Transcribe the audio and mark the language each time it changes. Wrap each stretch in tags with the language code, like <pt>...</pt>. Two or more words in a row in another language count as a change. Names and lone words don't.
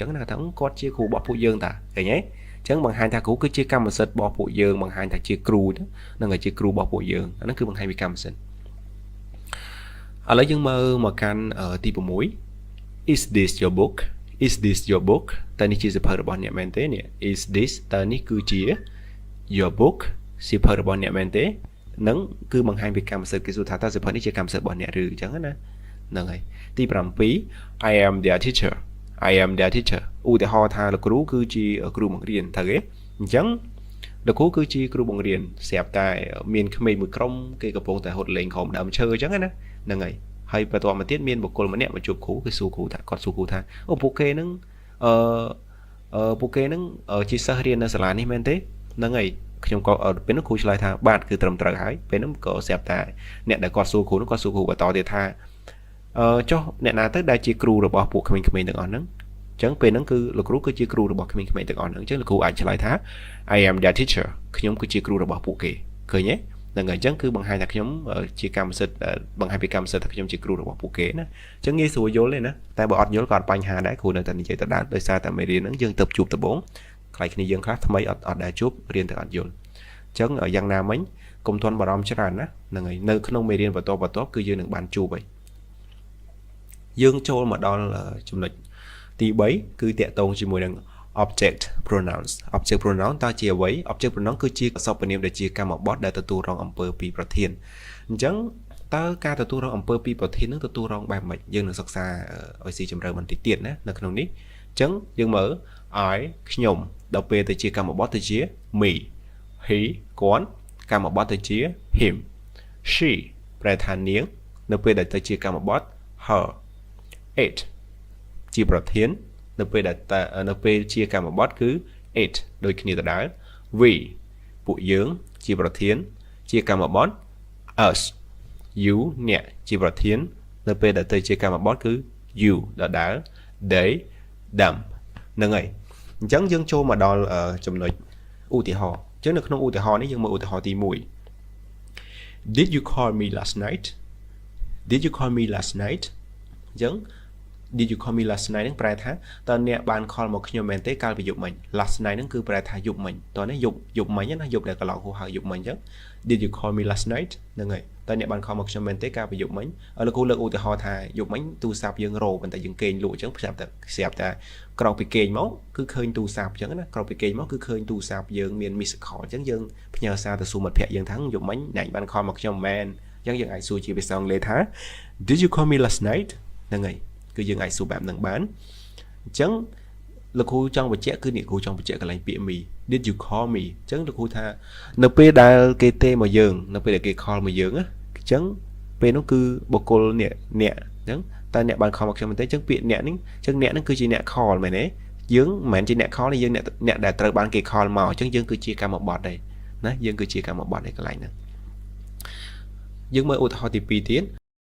<km>ងណាថាគាត់ជាគ្រូរបស់ពួកយើងតាឃើញទេអញ្ចឹងបង្ហាញថាគ្រូគឺជាកម្មសិទ្ធិរបស់ពួកយើងបង្ហាញថាជាគ្រូហ្នឹងហើយជាគ្រូរបស់ពួកយើងអាហ្នឹងគឺបង្ហាញពីកម្មសិទ្ធិឥឡូវយើងមើល មកកាន់ទី6</km> <en>Is this your book Is this your book</en> <km>តើនេះជាសៀវភៅរបស់អ្នកមែនទេនេះ</km> <en>Is this</en> <km>តើនេះគឺជា</km> <en>your book</en> <km>សៀវភៅរបស់អ្នកមែនទេនឹងគឺបង្ហាញពីកម្មសិទ្ធិគេសួរថាតើសៀវភៅនេះជាកម្មសិទ្ធិរបស់អ្នកឬអញ្ចឹងណាហ្នឹងហើយទី7</km> <en>I am their teacher I am their teacher</en> <km>ឧទាហរណ៍ថាលោកគ្រូគឺជាគ្រូបង្រៀនត្រូវទេអញ្ចឹងលោកគ្រូគឺជាគ្រូបង្រៀនស្រាប់តែមានក្មេងមួយក្រុមគេកំពុងតែហត់លេងក្រោមដើមឈើអញ្ចឹងណាហ្នឹងហើយបន្ទាប់មកទៀតមានបុគ្គលម្នាក់មកជួបគ្រូគេសួរគ្រូថាគាត់សួរគ្រូថាអូពួកគេហ្នឹង ជាសិស្សរៀននៅសាលានេះមែនទេហ្នឹងហើយខ្ញុំក៏ពេលនោះគ្រូឆ្លើយថាបាទគឺត្រឹមត្រូវហើយពេលនោះក៏ស្រាប់តែអ្នកដែលគាត់សួរគ្រូនោះគាត់សួរគ្រូបន្តទៀតថាចុះអ្នកណាទៅដែលជាគ្រូរបស់ពួកក្មេងៗទាំងអស់ហ្នឹងអញ្ចឹងពេលហ្នឹងគឺលោកគ្រូគឺជាគ្រូរបស់ក្មេងៗទាំងអស់ហ្នឹងអញ្ចឹងលោកគ្រូអាចឆ្លើយថា</km> <en>I am their teacher</en> <km>ខ្ញុំគឺជាគ្រូរបស់ពួកគេឃើញទេហ្នឹងហើយអញ្ចឹងគឺបង្ហាញថាខ្ញុំជាកម្មសិទ្ធិ បង្ហាញពីកម្មសិទ្ធិថាខ្ញុំជាគ្រូរបស់ពួកគេណាអញ្ចឹងងាយស្រួលយល់ទេណាតែបើអត់យល់ក៏អត់បញ្ហាដែរគ្រូនៅតែនិយាយទៅដល់ដោយសារតែមេរៀនហ្នឹងយើងទៅជួបដំបូងខ្លៃគ្នាយើងខ្លះថ្មីអត់ដែលជួបរៀនទៅអត់យល់អញ្ចឹងយ៉ាងណាមិញកុំទាន់បារម្ភច្រើនណាហ្នឹង ហើយនៅក្នុងមេរៀនបន្តគឺយើងនឹងបានជួបហើយយើងចូលមកដល់ចំណុចទី3គឺតាក់ទងជាមួយនឹង</km> <en>object pronouns object pronoun</en> <km>តើជាអ្វី</km> <en>object pronoun</en> <km>គឺជាសព្វនាមដែលជាកម្មបទដែលទទួលរង អំពើពីប្រធានអញ្ចឹងតើការទទួលរងអំពើពីប្រធាននឹងទទួលរងបែបម៉េចយើងនឹងសិក្សាឲ្យស៊ីជម្រៅបន្តិចទៀតណានៅក្នុងនេះអ ញ្ចឹងយើងមើល I ខ្ញុំដល់ពេលទៅជាកម្មបទទៅជា</km> <en>me he</en> <km>គាត់កម្មបទទៅជា</km> <en>him she</en> <km>ប្រែថានាង នៅពេលដែលទៅជាកម្មបទ her it ជាប្រធាននៅពេលជាកម្មបទគឺ it ដូចគ្នាដដែល we ពួកយើងជាប្រធានជាកម្មបទ</km> <en>us you</en> <km>អ្នកជាប្រធាននៅពេលដែលទៅជាកម្មបទគឺ you ដដែល</km> <en>they them</en> <km>ហ្នឹងហើយអញ្ចឹងយើងចូលមកដល់ចំណុចឧទាហរណ៍អញ្ចឹងនៅក្នុងឧទាហរណ៍នេះយើងមើលឧទាហរណ៍ទី 1</km> <en>Did you call me last night Did you call me last night</en> <km>អញ្ចឹង</km> <en>Did you call me last night</en> <km>ហ្នឹងប្រែថាតើអ្នកបាន call មកខ្ញុំមែនទេកាលពីយប់មិញ</km> <en>last night</en> <km>ហ្នឹងគឺប្រែថាយប់មិញតើនេះយប់មិញណាយប់ដែលកន្លងហួសហៅយប់មិញអញ្ចឹង</km> <en>Did you call me last night</en> <km>ហ្នឹងហើយតើអ្នកបាន call មកខ្ញុំមែនទេកាលពីយប់មិញលោកគ្រូលើកឧទាហរណ៍ថាយប់មិញទូរស័ព្ទយើងរោប៉ុន្តែយើងគេងលក់អញ្ចឹងស្រាប់តែក្រោកពីគេងមកគឺឃើញទូរស័ព្ទអញ្ចឹងណាក្រោកពី គេងមកគឺឃើញទូរស័ព្ទយើងមាន</km> <en>miss call</en> <km>អញ្ចឹងយើងផ្ញើសារទៅសួរមិត្តភក្តិយើងថាយប់មិញអ្នកបាន call មកខ្ញុំមែនអញ្ចឹងយើងអាចសួរជាភាសាអង់ គ្លេសថា</km> <en>Did you call me last night</en> <km>ហ្នឹងហើយគឺយើងអាចសួរបែបហ្នឹងបានអញ្ចឹងលោកគ្រូចង់បញ្ជាក់គឺអ្នក គ្រូចង់បញ្ជាក់កន្លែងពាក្យ me</km> <en>Did you call me</en> <km>អញ្ចឹងលោកគ្រូថានៅពេលដែលគេទេមកយើងនៅពេលដែលគេ call មកយើងណាអញ្ចឹងពេលនោះគឺបុគ្គលអ្នកអញ្ចឹងតើអ្នកបាន call មកខ្ញុំមែនទេអញ្ចឹងពាក្យអ្នកនេះអញ្ចឹងអ្នកហ្នឹងគឺជាអ្នក call មែនទេយើងមិនមែនជាអ្នក call ទេយើងអ្នកដែលត្រូវបានគេ call មកអញ្ចឹងយើងគឺជាកម្មបទដែរណាយើងគឺជាកម្មបទឯកន្លែងហ្នឹងយើងមើលឧទាហរណ៍ទី2ទៀត</km>